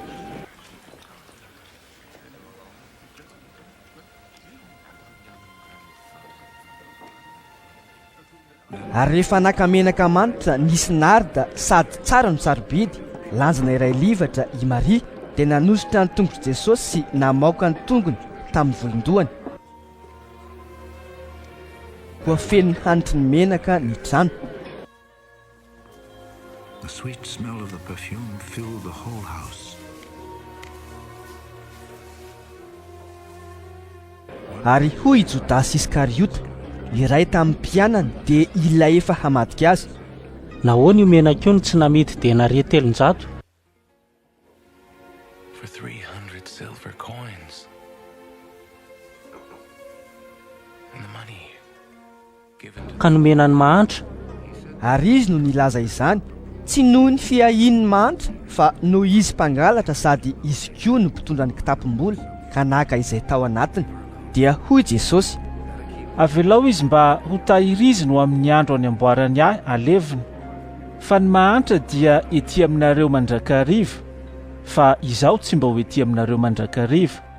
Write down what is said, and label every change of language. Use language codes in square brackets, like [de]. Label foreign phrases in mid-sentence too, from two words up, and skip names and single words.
[mg] Ary rehefa naka-menaka manitra nisy narda sady tsara no sarobidy, lanjana iray livatra i Maria, dia nanositra ny tongotra Jesosy sy namaoka ny tongony tamin'ny volondohany. Koa feno ny hanitry ny menaka ny trano. [en] The sweet smell of the perfume filled the whole house. [mg] Ary hoy Jodasy Iskariota, iray tamin'ny mpianany dia ilay efa hamadika azy: nahoana io menaka io no tsy namidy denari 300? [en] For 300 silver coins. And the money given to... [mg] ka nomenany mahantra. Ary izy no nilaza izany tsy noho ny fiahin'ny mahantra fa noho izy mpangalatra sady izy koa no mpitondra ny kitapom-bola ka naka izay tao anatiny. Dia hoy Jesosy: avelao izy mba ho tahiriziny ho amin'ny andro any amboarany ahy aleviny, fa ny mahantra dia ety aminareo mandrakariva, fa izaho tsy mba ho ety aminareo mandrakariva.